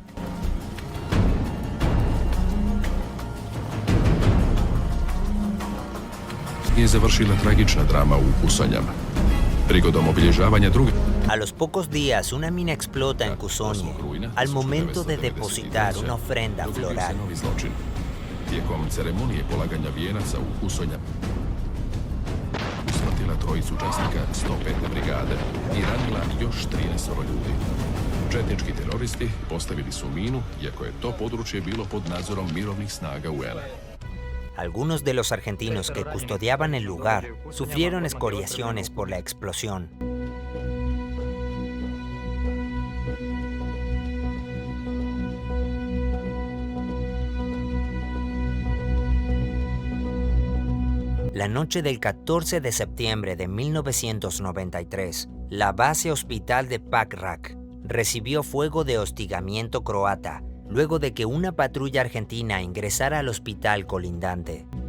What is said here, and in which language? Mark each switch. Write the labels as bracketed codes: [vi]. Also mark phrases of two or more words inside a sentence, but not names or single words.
[hr] Je završila tragična drama u Kusanjama. Prigodom obilježavanja druge... [es] A los pocos días, una mina explota en Kusonje, al momento de depositar una ofrenda floral. [hr] Tijekom ceremonije polaganja vijenaca u Kusonjama usmrtila trojicu učesnika 105. brigade i ranila još 13 ljudi. Četnički teroristi postavili su minu, iako je to područje bilo pod nadzorom mirovnih snaga UN-a. [es] Algunos de los argentinos que custodiaban el lugar sufrieron escoriaciones por la explosión. La noche del 14 de septiembre de 1993, la base hospital de Pakrac recibió fuego de hostigamiento croata, luego de que una patrulla argentina ingresara al hospital colindante.